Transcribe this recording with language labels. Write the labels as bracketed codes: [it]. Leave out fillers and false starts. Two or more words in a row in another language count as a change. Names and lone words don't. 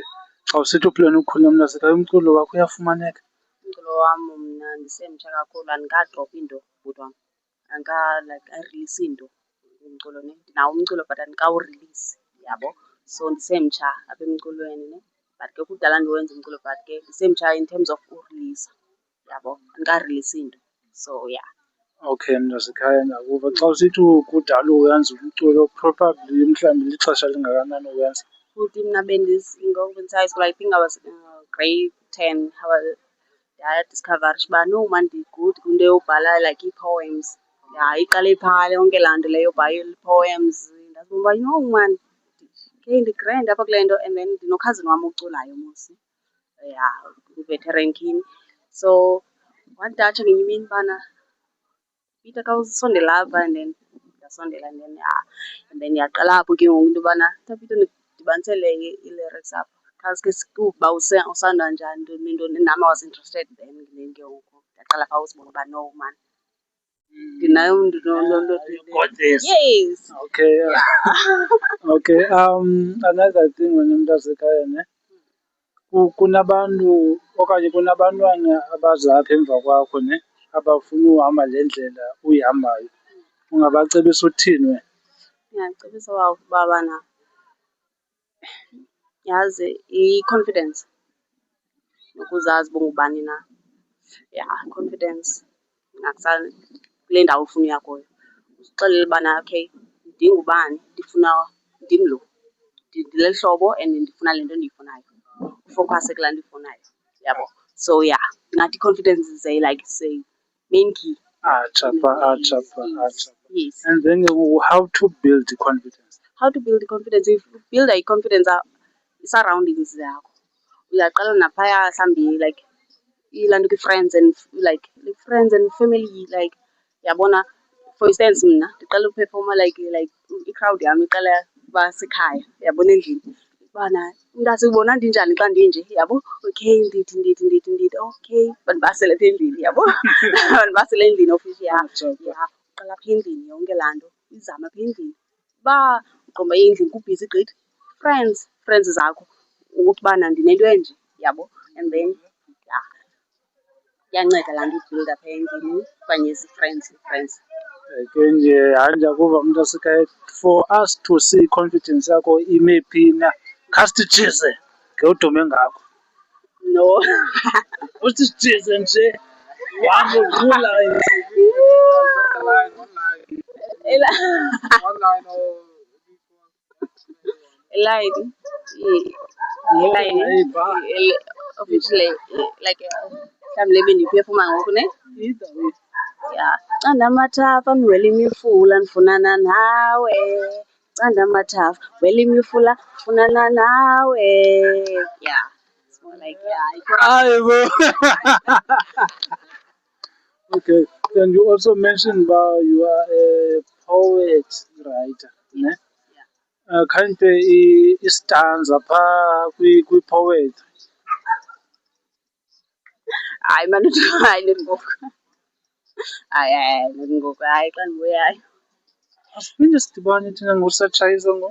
[xh] Xa usithi uplana ukhula mntasekhaya, umculo wakho uyafumaneka? Umculo wam mna ndisemtsha kakhulu andikadrophi nto bhuti wam. Ayirelisi nto umculo ne. Ndinawo umculo but andikawurelisi, yabo. So ndisemtsha apha emculweni ne. But ke kudala ndiwenza umculo but ke ndisemtsha [en] in terms of [xh] urelisa, yabo. Andikarirelisi nto. So ya. Okay mntasekhaya, ndakuva. Xa usithi kudala uwenza umculo, probably mhlawumbi lixesha lingakanani uwenza? Futhi mna bendisayi [en] school, I think I was grade 10. [xh] Ndayadiskhavarisha uba [en] no man [xh] ndi-good kwinto yobhala like ii-poems. Ya, iqale phaa yonke laa nto leyo yobhala ii-poems. Ndazibona uba [en] no man, [xh] ndi-grand apha kule nto. [en] And then [xh] ndinokhazini wam oculayo mos, ya, uveteran king. So wanditatsha ngenye imini ubana Peter khawusondela apha, [en] and then [xh] ndasondela [en] and then and then [xh] yaqala apho ke ngoku into yobana Peter ndidibanisele ii-lyrics apha. Khawuske uba usanda njani ntoni ntoni. Nam [en] I was interested then [xh] ke ngoku ndaqala phaa usibona uba [en] no man, [xh] ndinayo [en] Got this. Yes. Okay. Okay. Another thing [xh] wena mntasekhaya ne, kunabantu okanye kunabantwana abaza apha emva kwakho ne, abafuna uhamba le ndlela uyihambayo. Ungabacebisa uthini wena? Ndingacebisa uba bana yazi i-confidence, ukuzazi uba ungubani na. Ya, confidence kule ndawo ufuna uya kuyo. Uzixelele ubana okay, ndingubani, ndifuna ndimlo, ndileli hlobo and ndifuna le nto ndiyifunayo. Ufokhase kulaa nto uyifunayo, yabo. [en] So yeah, [xh] ndingathi i-confidence [en] is like say main key. [xh] Atsha phaa. Yes. [en] And then how to build confidence? How to build confidence? If you build a confidence, [xh] i-surroundings yakho. Uyaqala naphaya mhlawumbi like ilaa nto kwi-friends [en] and like friends and family, [xh] like yabona. [en] For instance [xh] mna ndiqala uphefoma like i-crowd yam iqala uba sekhaya, yabona endlini. Ubana umntase ubona ndinjani xa ndinje, yabo. Okay, ndithi okay, bandibasele apha endlini, yabo. Bandibasele endlini ofishe, ya. Uqala apha endlini yonke laa nto, izama apha endlini. Uba uqomba endlini kubhizi gqithi, friends zakho ukuthi bana ndinento enje, yabo. [en] And then [xh] ya, iyanceda laa nto ibhilda apha endlini okanye zi-friends. Ke nje hayi ndiyakuva mntasekhaya. [en] For us to see confidence [xh] yakho ime phi na, khasijize ngewudume ngakho. No. Uthi sijize nje uhambe uqhula elayini officially like mhlawumbi le bendiyiphefoma ngoku ne. Ya, canda amathafa ndiwela imifula ndifunana nawe, canda amathafa wela imifula ndifunana nawe. Ya, [en] it's more like [xh] Aibo. [en] Okay, and you also mentioned about you are a poet writer, [xh] ne? Khanti istanza phaa kwi-poetry. hayi mani, hayi not ngoku. Hayi not ngoku, hayi xa ndibuyayo. Asiphinde sidibane thina ngosatshayisa ngo.